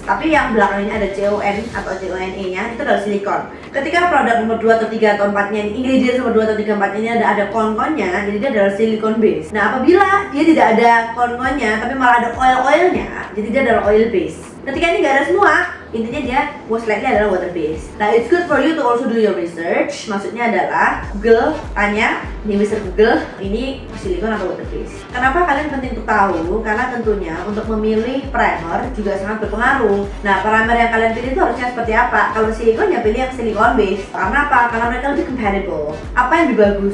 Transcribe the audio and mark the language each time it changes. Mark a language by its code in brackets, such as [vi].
[id] Tapi yang belakangnya ada CON atau CONE-nya itu adalah silicone. Ketika produk nomor 2 atau 3 atau 4-nya, ingredients nomor 2 atau 3 4 ini ada con-nya, jadi dia adalah silicone base. Nah, apabila dia tidak ada con-nya tapi malah ada oil-oilnya, jadi dia adalah oil base. Ketika ini nggak ada semua, intinya dia [en] most likely [id] adalah water base. [en] Nah, it's good for you to also do your research. [id] Maksudnya adalah Google, tanya di Mr. Google, ini silicone atau water base. Kenapa kalian penting untuk tahu? Karena tentunya untuk memilih primer juga sangat berpengaruh. Nah, primer yang kalian pilih itu harusnya seperti apa? Kalau silicone ya pilih yang silicone base. Karena apa? Karena mereka lebih compatible. Apa yang lebih bagus?